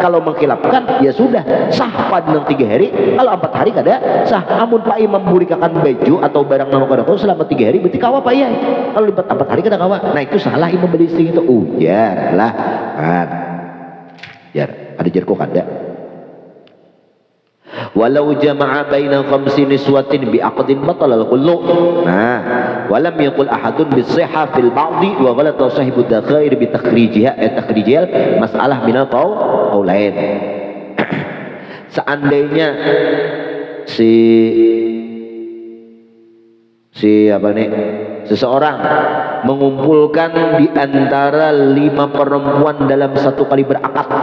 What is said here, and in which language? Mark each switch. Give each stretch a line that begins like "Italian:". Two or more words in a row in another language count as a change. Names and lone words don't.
Banjar: Kalau menghilafkan ya sudah sah pada 3 hari kalau 4 hari kada sah. Amun Pak Imam burikakan baju atau barang nang kada selama 3 hari berarti kawa Pak ya kalau 4 hari kada kawa. Nah itu salah Imam Balisi itu jar lah kan jar ada jar kok kada
Arabic: ولو جمع بين خمس نسوة بعقد بطل الكل. ولم يقل أحد بالصحة في البعض وغلط صاحب الذخائر بتخريج المسألة من القولين.
Indonesian: Seandainya si apa nih seseorang mengumpulkan di antara 5 perempuan dalam satu kali berakad.